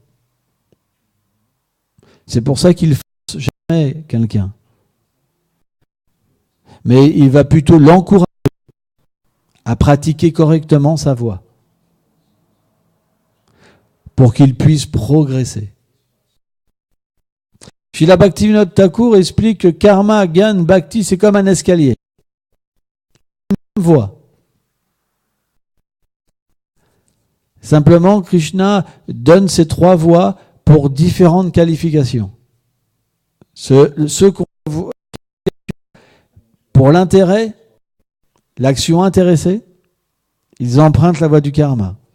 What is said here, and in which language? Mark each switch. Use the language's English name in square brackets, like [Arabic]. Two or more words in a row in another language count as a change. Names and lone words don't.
[French] C'est pour ça qu'il ne force jamais quelqu'un. Mais il va plutôt l'encourager à pratiquer correctement sa voie pour qu'il puisse progresser. Srila Bhaktivinoda Thakur explique que [Sanskrit] कर्म ज्ञान भक्ति, [French] c'est comme un escalier. Une voie. Simplement, Krishna donne ces 3 voies pour différentes qualifications. Ceux qu'on voit pour l'intérêt, l'action intéressée, ils empruntent la voie du karma.